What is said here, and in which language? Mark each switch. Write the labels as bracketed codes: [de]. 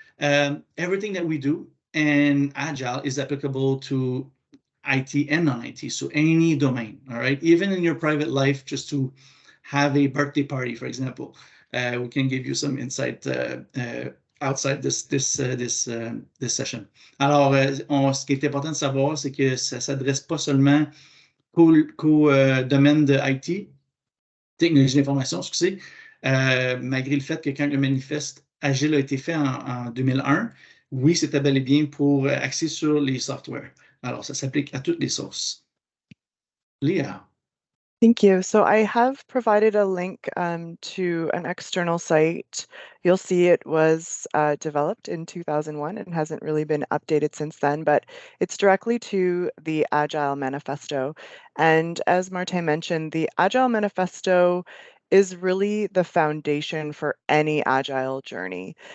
[en] Everything that we do in Agile is applicable to IT and non-IT, so any domain, all right? Even in your private life, just to have a birthday party, for example, we can give you some insight outside this session. [fr] Alors, ce qui est important de savoir, c'est que ça ne s'adresse pas seulement qu'au domaine de IT, technologie de l'information, excusez, malgré le fait que quand le manifeste Agile a été fait en 2001, oui, c'était bel et bien pour axer sur les softwares. Alors, ça s'applique à toutes les sources. [en] Leah. Thank you. So I have provided a link to an external site. You'll see it was developed in 2001 and hasn't really been updated since then, but it's directly to the Agile Manifesto. And as Martin mentioned, the Agile Manifesto is really the foundation for any Agile journey.